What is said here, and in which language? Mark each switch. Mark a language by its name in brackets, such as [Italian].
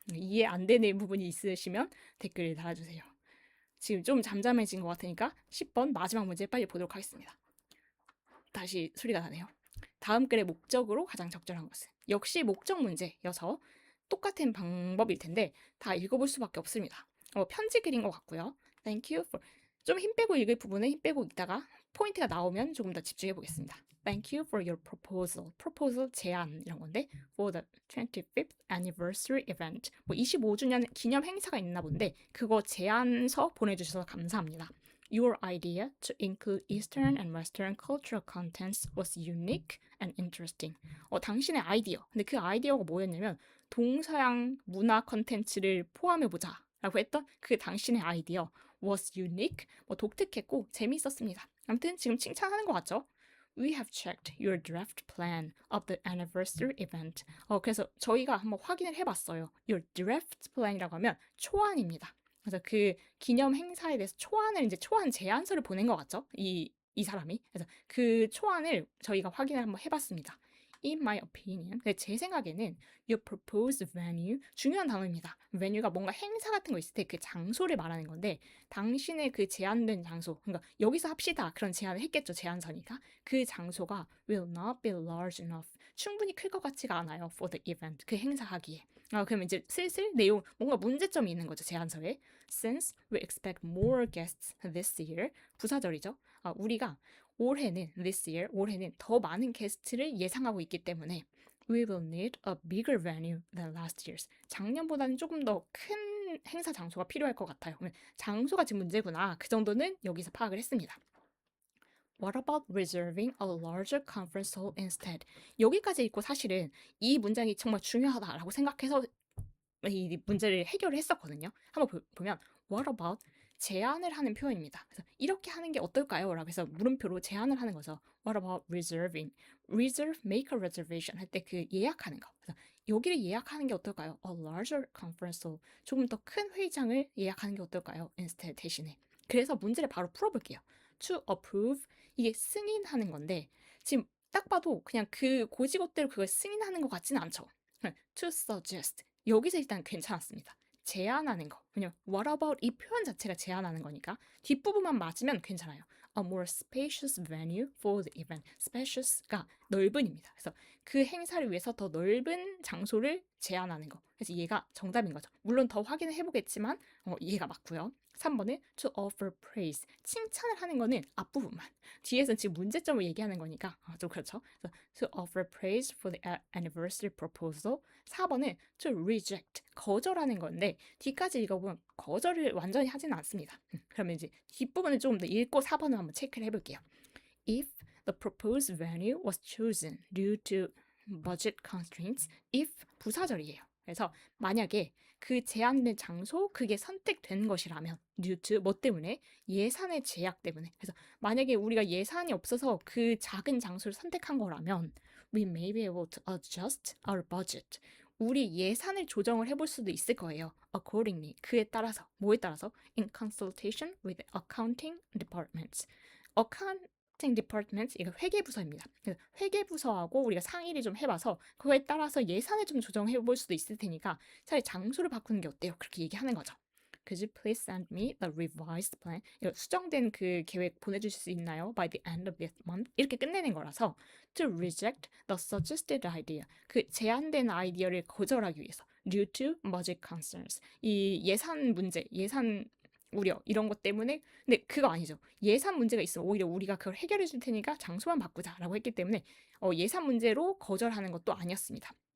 [Korean] 이해 안 되는 부분이 있으시면 댓글을 달아주세요. 지금 좀 잠잠해진 것 같으니까 10번 마지막 문제 빨리 보도록 하겠습니다. 다시 소리가 나네요. 다음 글의 목적으로 가장 적절한 것은 역시 목적 문제여서 똑같은 방법일 텐데 다 읽어볼 수밖에 없습니다. 편지 글인 것 같고요. [English] Thank you for [Korean] 좀 힘 빼고 읽을 부분은 힘 빼고 읽다가 포인트가 나오면 조금 더 집중해 보겠습니다. [English] Thank you for your proposal. proposal [Korean] 제안 이런 건데 [English] for the 25th anniversary event. [Korean] 25주년 기념 행사가 있나 본데 그거 제안서 보내주셔서 감사합니다. [English] Your idea to include Eastern and Western cultural contents was unique and interesting. [Korean] 당신의 아이디어. 근데 그 아이디어가 뭐였냐면 동서양 문화 컨텐츠를 포함해보자 라고 했던 그 당신의 아이디어 [English] was unique, [Korean] 독특했고 재미있었습니다. 아무튼 지금 칭찬하는 것 같죠? [English] We have checked your draft plan of the anniversary event. [Korean] 그래서 저희가 한번 확인을 해봤어요. [English] Your draft plan이라고 [Korean] 하면 초안입니다. 그래서 그 기념 행사에 대해서 초안 제안서를 보낸 것 같죠? 이 사람이. 그래서 그 초안을 저희가 확인을 한번 해봤습니다. [English] In my opinion, [Korean] 제 생각에는 [English] your proposed venue, [Korean] 중요한 단어입니다. venue가 뭔가 행사 같은 거 있을 때 그 장소를 말하는 건데 당신의 그 제안된 장소, 그러니까 여기서 합시다 그런 제안을 했겠죠, 제안서니까. 그 장소가 [English] will not be large enough, [Korean] 충분히 클 것 같지가 않아요 [English] for the event, [Korean] 그 행사하기에. 그럼 이제 슬슬 내용, 뭔가 문제점이 있는 거죠, 제안서에. [English] Since we expect more guests this year, [Korean] 부사절이죠. 우리가 올해는 this year, 올해는 더 많은 게스트를 예상하고 있기 때문에 [English] we will need a bigger venue than last year's. [Korean] 작년보다는 조금 더 큰 행사 장소가 필요할 것 같아요. 장소가 지금 문제구나. 그 정도는 여기서 파악을 했습니다. [English] What about reserving a larger conference hall instead? [Korean] 여기까지 읽고 사실은 이 문장이 정말 중요하다라고 생각해서 이 문제를 해결을 했었거든요. 한번 보면 What about 제안을 하는 표현입니다. 그래서 이렇게 하는 게 어떨까요? 라고 해서 물음표로 제안을 하는 거죠. [English] What about reserving? Reserve, make a reservation [Korean] 할 때 그 예약하는 거. 그래서 여기를 예약하는 게 어떨까요? [English] A larger conference hall. [Korean] 조금 더 큰 회의장을 예약하는 게 어떨까요? [English] Instead [Korean] 대신에. 그래서 문제를 바로 풀어볼게요. [English] To approve [Korean] 이게 승인하는 건데 지금 딱 봐도 그냥 그 고지것대로 그걸 승인하는 것 같지는 않죠. [English] To suggest [Korean] 여기서 일단 괜찮았습니다. 제안하는 거. 왜냐면 what about 이 표현 자체가 제안하는 거니까 뒷부분만 맞으면 괜찮아요. [English] A more spacious venue for the event. spacious가 [Korean] 넓은입니다. 그래서 그 행사를 위해서 더 넓은 장소를 제안하는 거. 그래서 얘가 정답인 거죠. 물론 더 확인을 해보겠지만 얘가 맞고요. [English] 3번은 to offer praise. [Korean] 칭찬을 하는 거는 앞부분만. 뒤에서는 지금 문제점을 얘기하는 거니까 좀 그렇죠. [English] 그래서 to offer praise for the anniversary proposal. 4번은 to reject. [Korean] 거절하는 건데 뒤까지 읽어보면 거절을 완전히 하지는 않습니다. 그러면 이제 뒷부분을 조금 더 읽고 4번을 한번 체크를 해볼게요. [English] If the proposed venue was chosen due to budget constraints, [Korean] if 부사절이에요. 그래서 만약에 그 제한된 장소 그게 선택된 것이라면 due to 뭐 때문에? 예산의 제약 때문에. 그래서 만약에 우리가 예산이 없어서 그 작은 장소를 선택한 거라면 [English] we may be able to adjust our budget. [Korean] 우리 예산을 조정을 해볼 수도 있을 거예요. [English] accordingly. [Korean] 그에 따라서. 뭐에 따라서? [English] in consultation with accounting departments. [Korean] accounting department, 이거 회계부서입니다. 그래서 회계부서하고 우리가 상의를 좀 해봐서 그거에 따라서 예산을 좀 조정해 볼 수도 있을 테니까 차라리 장소를 바꾸는 게 어때요? 그렇게 얘기하는 거죠. [English] Could you please send me the revised plan? [Korean] 이거 수정된 그 계획 보내주실 수 있나요? [English] By the end of this month? [Korean] 이렇게 끝내는 거라서 [English] to reject the suggested idea. [Korean] 그 제안된 아이디어를 거절하기 위해서 [English] due to budget concerns. [Korean] 이 예산 문제, 예산 우려 이런 것 때문에 근데 그거 아니죠. 예산 문제가 있으면 오히려 우리가 그걸 해결해 줄 테니까 장소만 바꾸자라고 했기 때문에 예산 문제로 거절하는 것도 아니었습니다.